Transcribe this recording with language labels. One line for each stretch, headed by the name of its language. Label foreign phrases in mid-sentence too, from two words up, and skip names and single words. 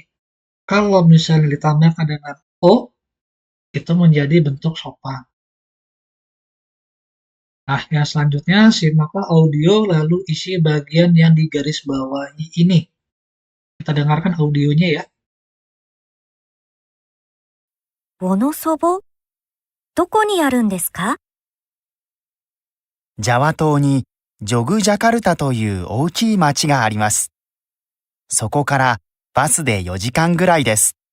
Indonesian: Kalau misalnya ditambahkan dengan o, itu menjadi bentuk sopan. Nah, yang selanjutnya simaklah audio lalu isi bagian yang digarisbawahi ini. Kita dengarkan audionya ya.
Japanese: ボノソボ？どこにあるんですか？ジャワ島にジョグジャカルタという大きい町があります。そこからバスで4時間ぐらいです。